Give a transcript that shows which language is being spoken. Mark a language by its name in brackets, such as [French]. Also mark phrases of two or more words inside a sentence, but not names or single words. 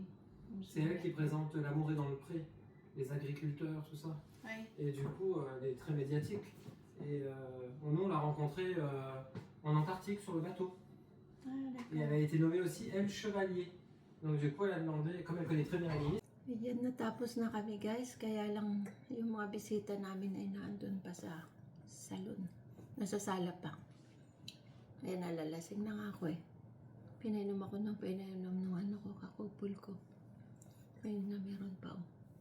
[French] C'est elle qui présente L'amour est dans le pré, les agriculteurs, tout ça. Oui. Et du coup, elle est très médiatique. Et nous, on l'a rencontrée en Antarctique sur le bateau. Ah, Et elle a été nommée aussi, elle, chevalier. Donc du coup, elle a demandé, comme elle connaît très bien la ministre. [Filipino] Yan, natapos na kami guys, kaya lang yung mga bisita namin ay naandun pa sa salon. Nasa sala pa. Kaya nalalasing na nga ako eh. Pinainom ako ng ano ko, kakupul ko. Ayun na meron pa oh.